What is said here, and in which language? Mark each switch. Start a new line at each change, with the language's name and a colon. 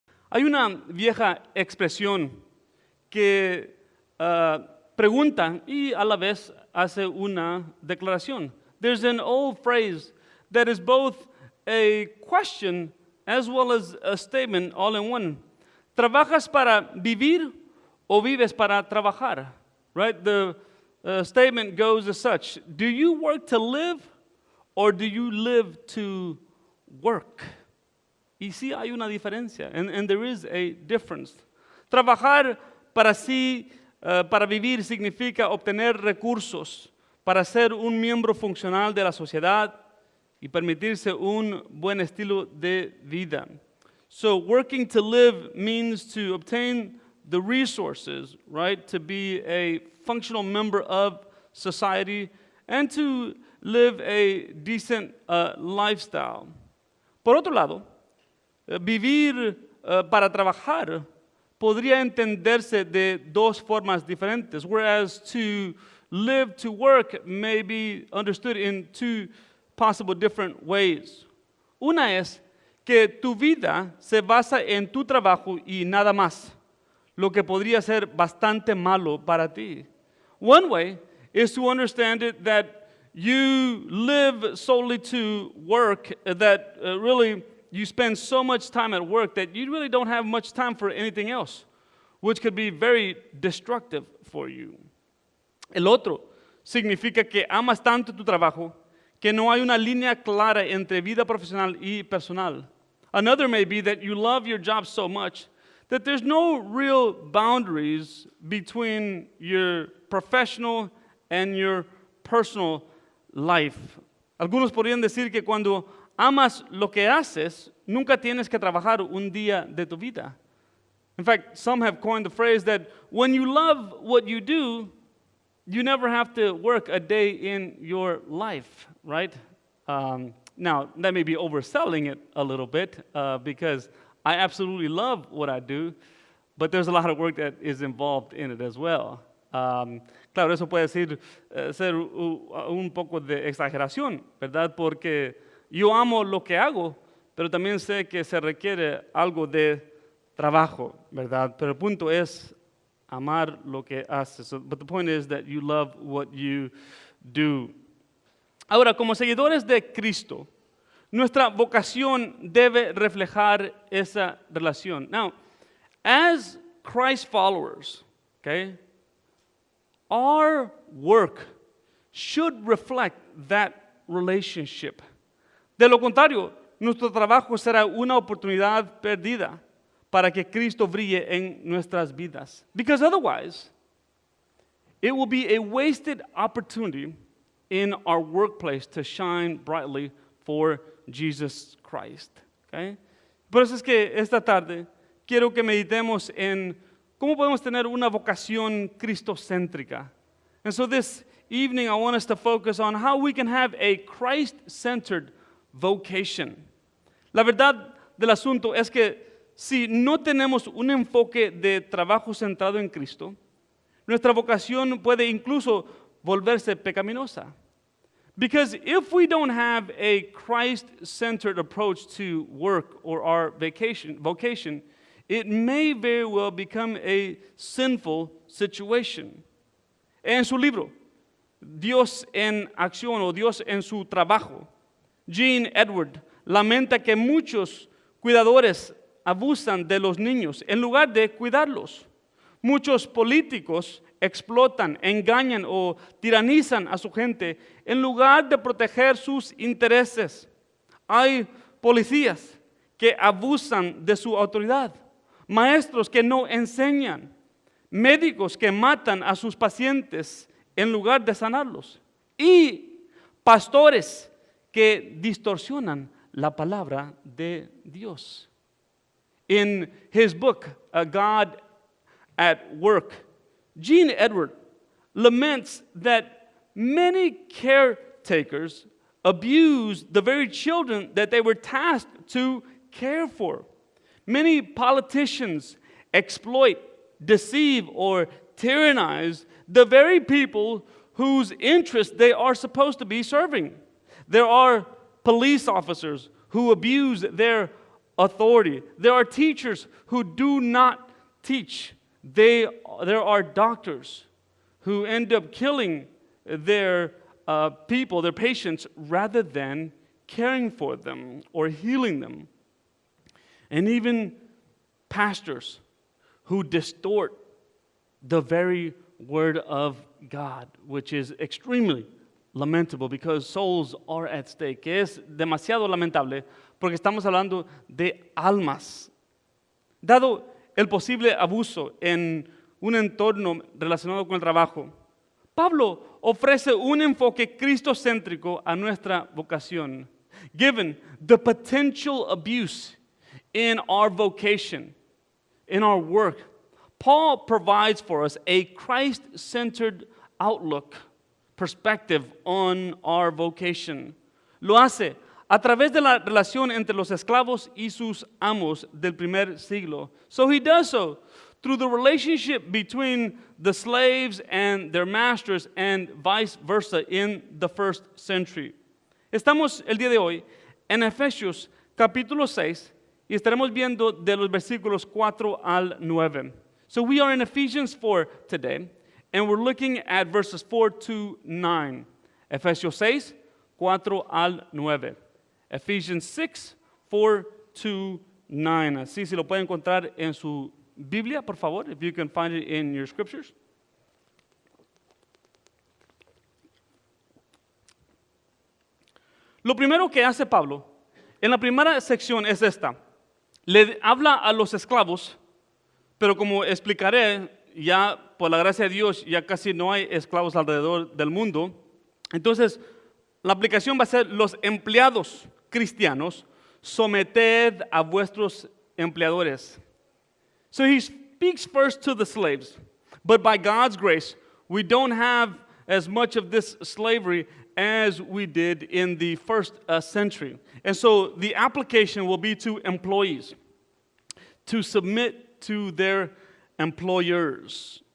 Spanish: Hay una vieja expresión que pregunta y a la vez hace una declaración.
English: There's an old phrase that is both a question as well as a statement all in one.
Spanish: ¿Trabajas para vivir o vives para trabajar?
English: Right? The statement goes as such. Do you work to live or do you live to work?
Spanish: Y sí hay una diferencia,
English: and there is a difference.
Spanish: Trabajar para sí, para vivir, significa obtener recursos para ser un miembro funcional de la sociedad y permitirse un buen estilo de vida.
English: So working to live means to obtain the resources, right, to be a functional member of society and to live a decent lifestyle.
Spanish: Por otro lado, vivir para trabajar podría entenderse de dos formas diferentes,
English: whereas to live to work may be understood in two possible different ways.
Spanish: Una es que tu vida se basa en tu trabajo y nada más, lo que podría ser bastante malo para ti.
English: One way is to understand it that you live solely to work, that really you spend so much time at work that you really don't have much time for anything else, which could be very destructive for you.
Spanish: El otro significa que amas tanto tu trabajo que no hay una línea clara entre vida profesional y personal.
English: Another may be that you love your job so much that there's no real boundaries between your professional and your personal life.
Spanish: Algunos podrían decir que cuando amas lo que haces, nunca tienes que trabajar un día de tu vida.
English: In fact, some have coined the phrase that when you love what you do, you never have to work a day in your life, right? Now, that may be overselling it a little bit because I absolutely love what I do, but there's a lot of work that is involved in it as well.
Spanish: Claro, eso puede ser un poco de exageración, ¿verdad? Porque yo amo lo que hago, pero también sé que se requiere algo de trabajo, ¿verdad? Pero el punto es amar lo que haces.
English: But the point is that you love what you do.
Spanish: Ahora, como seguidores de Cristo, nuestra vocación debe reflejar esa relación.
English: Now, as Christ followers, okay, our work should reflect that relationship.
Spanish: De lo contrario, nuestro trabajo será una oportunidad perdida para que Cristo brille en nuestras vidas.
English: Because otherwise, it will be a wasted opportunity in our workplace to shine brightly for Jesus Christ. Okay?
Spanish: Por eso es que esta tarde quiero que meditemos en cómo podemos tener una vocación cristocéntrica.
English: And so this evening I want us to focus on how we can have a Christ-centered vocation.
Spanish: La verdad del asunto es que si no tenemos un enfoque de trabajo centrado en Cristo, nuestra vocación puede incluso volverse pecaminosa.
English: Because if we don't have a Christ-centered approach to work or our vocation, it may very well become a sinful situation.
Spanish: En su libro, Dios en acción o Dios en su trabajo, Gene Edward lamenta que muchos cuidadores abusan de los niños en lugar de cuidarlos. Muchos políticos explotan, engañan o tiranizan a su gente en lugar de proteger sus intereses. Hay policías que abusan de su autoridad, maestros que no enseñan, médicos que matan a sus pacientes en lugar de sanarlos y pastores que distorsionan la palabra de Dios.
English: In his book, A God at Work, Gene Edward laments that many caretakers abuse the very children that they were tasked to care for. Many politicians exploit, deceive, or tyrannize the very people whose interests they are supposed to be serving. There are police officers who abuse their authority. There are teachers who do not teach. There are doctors who end up killing their people, their patients, rather than caring for them or healing them. And even pastors who distort the very word of God, which is extremely lamentable because souls are at stake.
Spanish: Que es demasiado lamentable porque estamos hablando de almas. Dado el posible abuso en un entorno relacionado con el trabajo, Pablo ofrece un enfoque cristocéntrico a nuestra vocación.
English: Given the potential abuse in our vocation, in our work, Paul provides for us a Christ-centered outlook, perspective on our vocation.
Spanish: Lo hace a través de la relación entre los esclavos y sus amos del primer siglo.
English: So he does so through the relationship between the slaves and their masters and vice versa in the first century.
Spanish: Estamos el día de hoy en Efesios capítulo 6 y estaremos viendo de los versículos 4 al 9.
English: So we are in Ephesians 4 today, and we're looking at verses 4 to 9.
Spanish: Efesios 6, 4 al 9.
English: Ephesians 6, 4 to 9.
Spanish: Así si lo pueden encontrar en su Biblia, por favor,
English: if you can find it in your scriptures.
Spanish: Lo primero que hace Pablo en la primera sección es esta. Le habla a los esclavos, pero como explicaré, ya por la gracia de Dios ya casi no hay esclavos alrededor del mundo. Entonces, la aplicación va a ser los empleados cristianos, someted a vuestros empleadores.
English: So he speaks first to the slaves, but by God's grace, we don't have as much of this slavery as we did in the first century. And so the application will be to employees, to submit to their employers.